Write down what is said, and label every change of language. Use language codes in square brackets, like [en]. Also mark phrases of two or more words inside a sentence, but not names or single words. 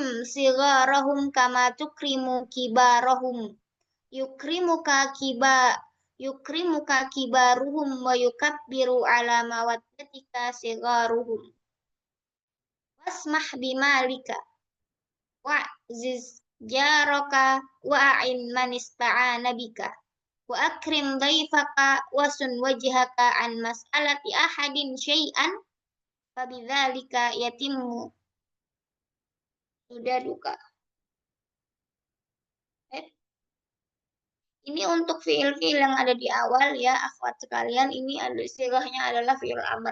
[ar] صغارهم كما تكرم كبارهم يكرمك كبا يكرمك كبارهم ويكبر على مودتك صغارهم واسمح بمالك وأعزز جارك وإن من استعان بك وأكرم ضيفك وصن وجهك عن مسألة أحد شيئا فبذلك يتم سدادك. [id] Ini untuk fiil-fiil yang ada di awal ya, akhwat sekalian, ini ada istilahnya adalah [ar] فعل أمر.